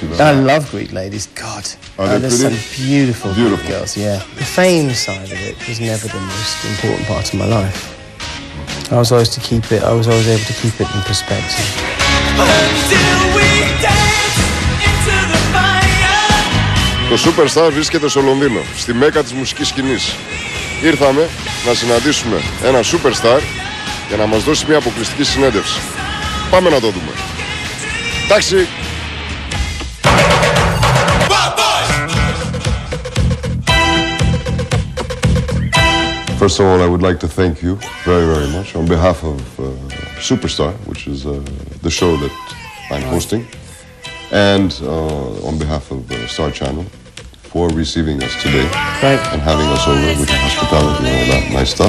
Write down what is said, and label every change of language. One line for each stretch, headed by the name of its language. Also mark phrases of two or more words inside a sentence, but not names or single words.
English: I love Greek ladies. God, there's some beautiful Greek girls. Yeah, the fame side of it was never the most important part of my life. I was always able to keep it in perspective.
Greek: Το Superstar βρίσκεται στο Λονδίνο, στη μέκα της μουσικής σκηνής. Ήρθαμε να συναντήσουμε ένα Superstar για να μας δώσει μια αποκλειστική συνέντευξη. Πάμε να το δούμε. Εντάξει.
English: First of all, I would like to thank you very, very much on behalf of Superstar, which is the show that I'm hosting, and on behalf of Star Channel for receiving us today and having us over with your hospitality and all that nice stuff.